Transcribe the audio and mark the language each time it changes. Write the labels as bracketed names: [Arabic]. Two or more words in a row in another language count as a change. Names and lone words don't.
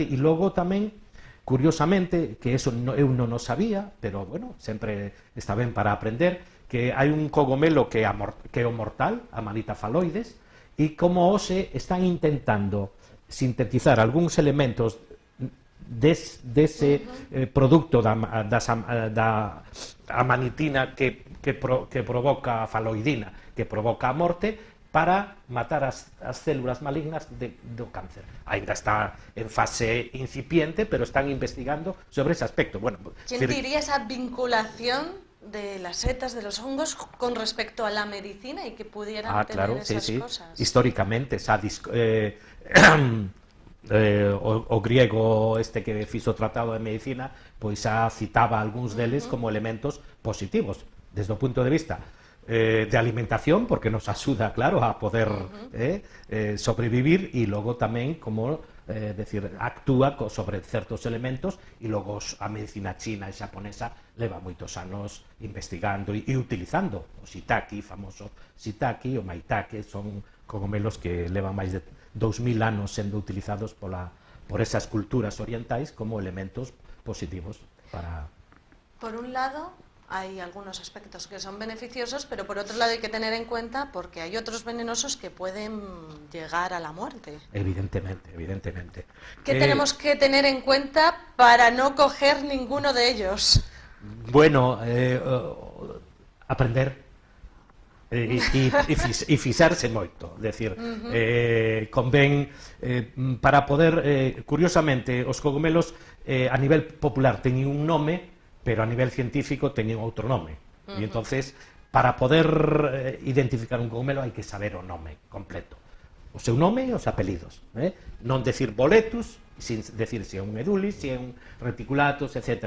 [Galician] E logo tamén, curiosamente, que eso eu non o sabía, pero bueno, sempre está ben para aprender, que hai un cogomelo que é o mortal, a Amanita phalloides, e como hoxe están intentando sintetizar algúns elementos dese produto da amanitina que provoca a faloidina, que provoca a morte, para matar as células malignas do cáncer. Ainda está en fase incipiente, pero están investigando sobre ese aspecto. [Spanish] Bueno, ¿quién diría esa vinculación de las setas, de los hongos, con respecto a la medicina y que pudieran tener esas cosas? [Galician] Históricamente, o griego este que fixo o tratado de medicina, pois xa citaba algúns deles como elementos positivos desde o punto de vista de alimentación, porque nos axuda, claro, a poder sobrevivir, e logo tamén como decir, actúa sobre certos elementos, e logo a medicina china e xaponesa leva moitos anos investigando e utilizando o shiitake, famoso shiitake, o maitake, son cogomelos que levan máis de 2000 anos sendo utilizados por esas culturas orientais como elementos positivos para... [Spanish] Por un lado, hay algunos aspectos que son beneficiosos, pero por otro lado hay que tener en cuenta porque hay otros venenosos que pueden llegar a la muerte. Evidentemente. ¿Qué tenemos que tener en cuenta para no coger ninguno de ellos? [Galician] Bueno, aprender e fixarse moito, decir, convén para poder, curiosamente, os cogomelos a nivel popular teñen un nome, pero a nivel científico teñen outro nome, e entonces para poder identificar un cogomelo hai que saber o nome completo, o seu nome e os apelidos, non decir boletus, sin decir se é un edulis, se é un reticulatus, etc.